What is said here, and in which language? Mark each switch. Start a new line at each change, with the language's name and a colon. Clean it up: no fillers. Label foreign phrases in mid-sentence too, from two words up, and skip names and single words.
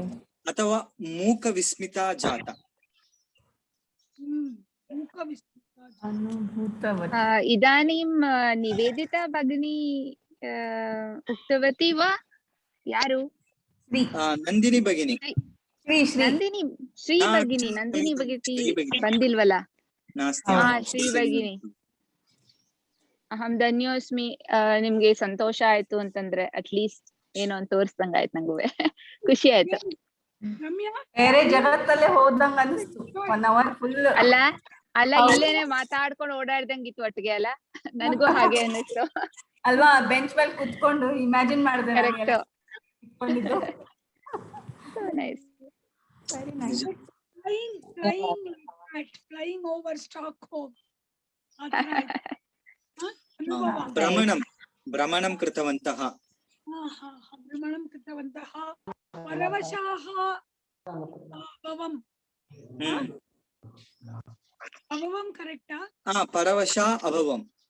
Sanskrit: अथवा मूक विस्मिता जाता. अनुभूतवती. इदानीं निवेदिता भगिनी उक्तवती वा?
Kannada: यारु?
Sanskrit: नंदिनी भगिनी.
Kannada: श्री भगिनी ಬಂದಿಲ್ವಲ್ಲ?
Sanskrit: ಶ್ರೀ ಭಗಿನಿ, ಅಹಂ ಧನ್ಯೋಸ್ಮಿ.
Kannada: ನಿಮ್ಗೆ ಸಂತೋಷ ಆಯ್ತು ಅಂತಂದ್ರೆ ಅಟ್ಲೀಸ್ಟ್ ಏನೋ ಅಂತ ತೋರಿಸ್ದಂಗ ಆಯ್ತು. ನಂಗೂ ಖುಷಿ ಆಯ್ತು. ಬೇರೆ ಜಗತ್ತಲ್ಲೇ ಹೋದಂಗ ಅನಿಸ್ತು.
English: 1 hour ಫುಲ್
Kannada: ಅಲ್ಲ ಇಲ್ಲೇನೆ ಮಾತಾಡ್ಕೊಂಡು ಓಡಾಡ್ದಂಗಿತ್ತು ಒಟ್ಟಿಗೆ ಅಲ್ಲ. ನನಗೂ ಹಾಗೆ ಅನ್ನಿಸ್ತು ಅಲ್ವಾ? ಬೆಂಚ್ ಮೇಲೆ ಕುತ್ಕೊಂಡು ಇಮ್ಯಾಜಿನ್ ಮಾಡಿದೆ. ಕರೆಕ್ಟ್.
English: ನೈಸ್, very nice. Flying over Stockholm.
Sanskrit: ಭ್ರಮಣಂ ಕೃತವಂತಹ. भ्रमणं कृतवन्तः परवशाः अभवम् अभवं करेक्टा परवशा अभवम्